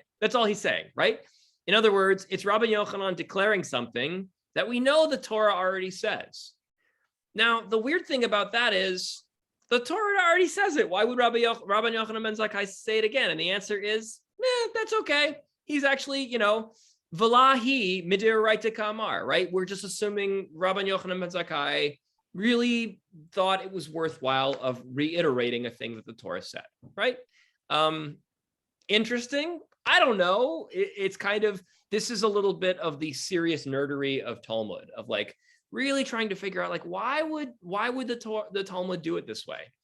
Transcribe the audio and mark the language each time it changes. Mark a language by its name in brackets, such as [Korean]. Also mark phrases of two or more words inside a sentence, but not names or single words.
[English] That's all he's saying, right? In other words, it's Rabban Yochanan declaring something that we know the Torah already says. Now, the weird thing about that is the Torah already says it. Why would Rabban Yochanan ben Zakkai say it again? And the answer is, that's okay. He's actually, [Aramaic] Valahi midiraita ka'amar, [English] right? We're just assuming Rabban Yochanan ben Zakkai really thought it was worthwhile of reiterating a thing that the Torah said, right? Interesting. I don't know. It's kind of, this is a little bit of the serious nerdery of Talmud, of like really trying to figure out like, why would the Talmud do it this way?